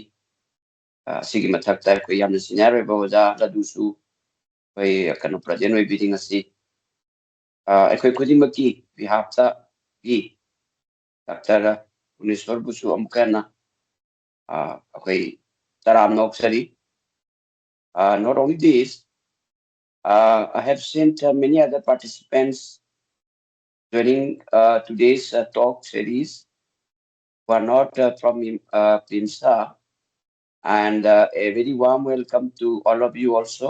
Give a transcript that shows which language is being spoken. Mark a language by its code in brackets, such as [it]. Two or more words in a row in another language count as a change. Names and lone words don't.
[mni] ꯑꯁꯤꯒꯤ ꯃꯊꯛꯇ ꯑꯩꯈꯣꯏ ꯌꯥꯝꯅ ꯁꯤꯅꯤꯌꯔ ꯑꯣꯏꯕ ꯑꯣꯖꯥ ꯑꯗꯨꯁꯨ ꯑꯩꯈꯣꯏ ꯀꯩꯅꯣ ꯄ꯭ꯔꯖꯦꯟ ꯑꯣꯏꯕꯤꯔꯤ ꯉꯁꯤ. ꯑꯩꯈꯣꯏ ꯈꯨꯗꯤꯡꯃꯛꯀꯤ ꯕꯤꯍꯥꯐꯇꯒꯤ ꯗꯥꯛꯇꯔ ꯒꯨꯅꯦꯁꯋꯔꯕꯨꯁꯨ ꯑꯃꯨꯛꯀ ꯍꯟꯅ ꯑꯩꯈꯣꯏ ꯇꯔꯥꯝꯅ ꯑꯣꯛꯆꯔꯤ. [en] Not only this, I have seen many other participants during today's talk series who are not from PIMSA, and a very warm welcome to all of you also.